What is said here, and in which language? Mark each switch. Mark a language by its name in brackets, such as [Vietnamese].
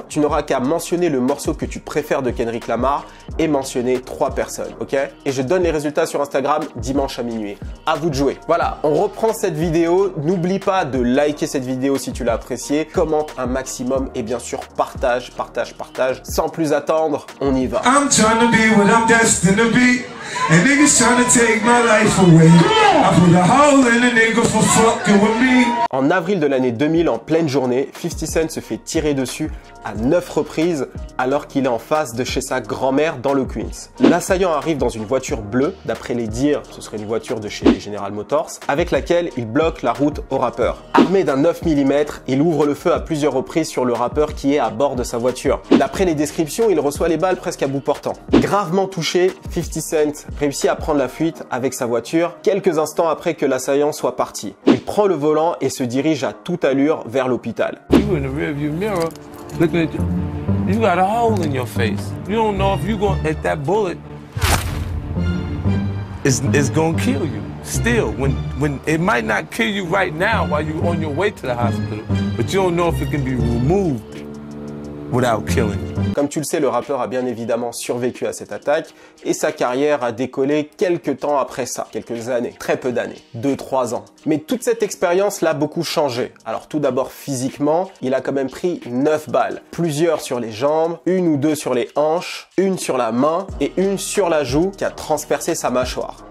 [French] Tu n'auras qu'à mentionner le morceau que tu préfères de Kendrick Lamar et mentionner 3 personnes, ok? Et je donne les résultats sur Instagram dimanche à minuit. À vous de jouer. Voilà, on reprend cette vidéo. N'oublie pas de liker cette vidéo si tu l'as appréciée. Commente un maximum et bien sûr partage. Sans plus attendre, on y va. [English] I'm trying to be what I'm destined to be. And niggas trying to take my life away. I put a hole in a nigga for fucking with me. [French] En avril de l'année 2000, en pleine journée, 50 Cent se fait tirer dessus à 9 reprises alors qu'il est en face de chez sa grand-mère dans le Queens. L'assaillant arrive dans une voiture bleue, d'après les dires, ce serait une voiture de chez General Motors, avec laquelle il bloque la route au rappeur. Armé d'un 9 mm, il ouvre le feu à plusieurs reprises sur le rappeur qui est à bord de sa voiture. D'après les descriptions, il reçoit les balles presque à bout portant. Gravement touché, 50 Cent réussit à prendre la fuite avec sa voiture quelques instants après que l'assaillant soit parti. Il prend le volant et se dirige à toute allure vers l'hôpital. [English] You in the rearview mirror, looking at you. You got a hole in your face. You don't know if you going if that bullet is gonna kill you. Still, when it might not kill you right now while you're on your way to the hospital, but you don't know if it can be removed without killing you. [French] Comme tu le sais, le rappeur a bien évidemment survécu à cette attaque et sa carrière a décollé quelques temps après ça, quelques années, très peu d'années, 2-3 ans. Mais toute cette expérience l'a beaucoup changé. Alors tout d'abord physiquement, il a quand même pris 9 balles, plusieurs sur les jambes, une ou deux sur les hanches, une sur la main et une sur la joue qui a transpercé sa mâchoire.